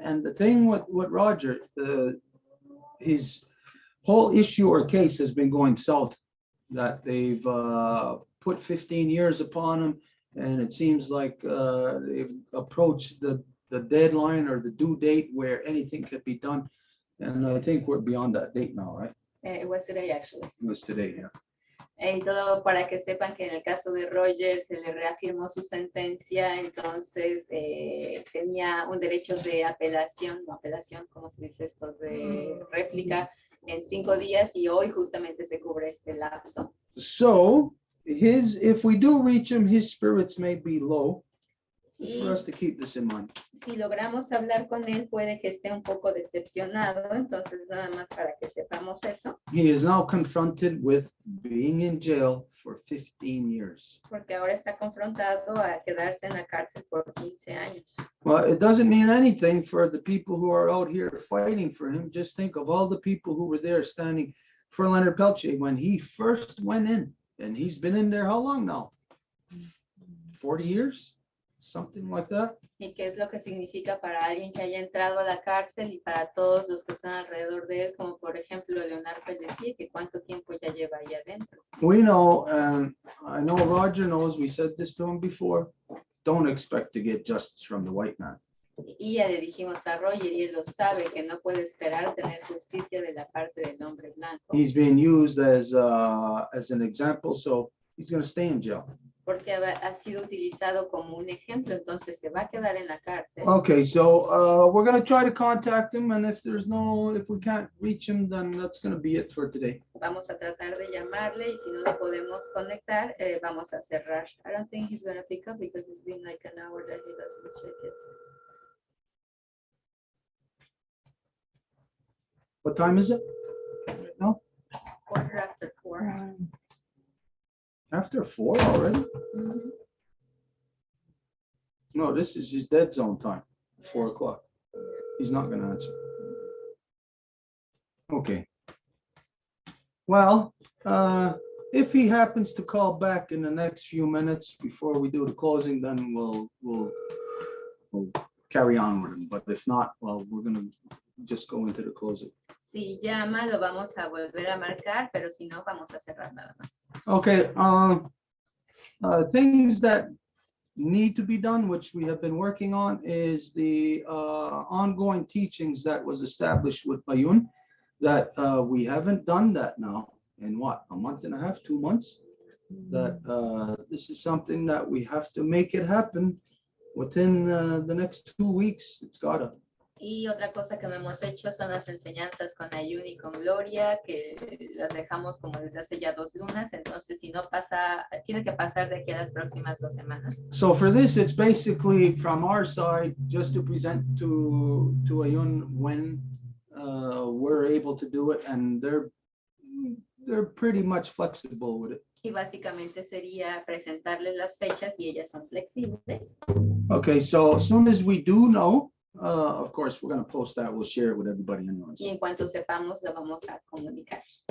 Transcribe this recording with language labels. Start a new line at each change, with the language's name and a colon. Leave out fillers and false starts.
English: And the thing with Roger, his whole issue or case has been going south, that they've put 15 years upon him. And it seems like they've approached the deadline or the due date where anything could be done. And I think we're beyond that date now, right? It was today, actually. It was today, yeah.
Spanish: Y todo para que sepan que en el caso de Roger se le reafirmó su sentencia, entonces tenía un derecho de apelación, no apelación, ¿cómo se dice esto? De réplica en 5 días, y hoy justamente se cubre este lapso.
English: So if we do reach him, his spirits may be low.
Spanish: Y
English: For us to keep this in mind.
Spanish: si logramos hablar con él, puede que esté un poco decepcionado, entonces nada más para que sepamos eso.
English: He is now confronted with being in jail for 15 years.
Spanish: Porque ahora está confrontado a quedarse en la cárcel por 15 años.
English: Well, it doesn't mean anything for the people who are out here fighting for him. Just think of all the people who were there standing for Leonard Peltier when he first went in. And he's been in there how long now? 40 years? Something like that.
Spanish: ¿Y qué es lo que significa para alguien que haya entrado a la cárcel y para todos los que están alrededor de él, como por ejemplo Leonard Peltier, que cuánto tiempo ya lleva ahí adentro?
English: We know, and I know Roger knows, we said this to him before, don't expect to get justice from the white man.
Spanish: Y ya le dijimos a Roger, y él lo sabe, que no puede esperar tener justicia de la parte del hombre blanco.
English: He's being used as an example, so he's going to stay in jail.
Spanish: Porque ha sido utilizado como un ejemplo, entonces se va a quedar en la cárcel.
English: Okay, so we're going to try to contact him, and if we can't reach him, then that's going to be it for today.
Spanish: Vamos a tratar de llamarle, y si no le podemos conectar, vamos a cerrar.
English: I don't think he's going to pick up because it's been like an hour that he doesn't check it. What time is it? No, 4:45. after 4 already? Mhm. No, this is his dead zone time, 4 o'clock. He's not going to answer. Okay. Well, if he happens to call back in the next few minutes before we do the closing, then we'll carry on with him. But if not, well, we're going to just go into the closing.
Spanish: Si llama, lo vamos a volver a marcar, pero si no, vamos a cerrar nada más.
English: Okay, things that need to be done, which we have been working on, is the ongoing teachings that was established with Bayun, that we haven't done that now in what, a month and a half, 2 months? That this is something that we have to make it happen within the next 2 weeks. It's gotta.
Spanish: Y otra cosa que no hemos hecho son las enseñanzas con Ayun y con Gloria, que las dejamos como desde hace ya 2 lunas. Entonces, si no pasa, tiene que pasar de aquí a las próximas 2 semanas.
English: So for this, it's basically from our side, just to present to Ayun when we're able to do it, and they're pretty much flexible with it.
Spanish: Y básicamente sería presentarles las fechas y ellas son flexibles.
English: Okay, so as soon as we do know, of course, we're going to post that. We'll share it with everybody anyways.
Spanish: Y en cuanto sepamos, lo vamos a comunicar.